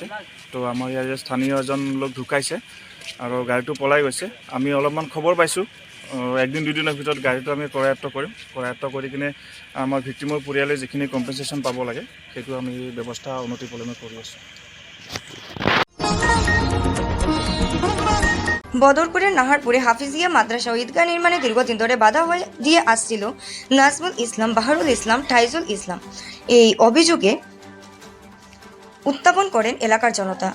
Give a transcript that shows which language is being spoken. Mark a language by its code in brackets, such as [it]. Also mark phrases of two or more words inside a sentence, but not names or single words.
[as] তো আমাৰ ইয়াৰে স্থানীয় এজন লোক ঢুকাইছে আৰু গাড়ীটো পলাই গৈছে। আমি অলপমান খবৰ পাইছোঁ, 1-2 দিনৰ ভিতৰত গাড়ীটো আমি কৰায়ত্ব কৰিম। কৰায়ত্ব কৰি কিনে আমাৰ ভিক্টিমৰ পৰিয়ালে যিখিনি কম্পেনচেশ্যন পাব লাগে সেইটো আমি ব্যৱস্থা উন্নতিপূৰ্ণে কৰি আছোঁ। [bn] বদরপুরের নাহারপুরে হাফিজিয়া মাদ্রাসা ও ঈদগাহ নির্মাণে দীর্ঘদিন ধরে বাধা হয়ে দিয়ে আসছিল নাজমুল ইসলাম, বাহারুল ইসলাম, ঠাইজুল ইসলাম। এই অভিযোগে উত্থাপন করেন এলাকার জনতা।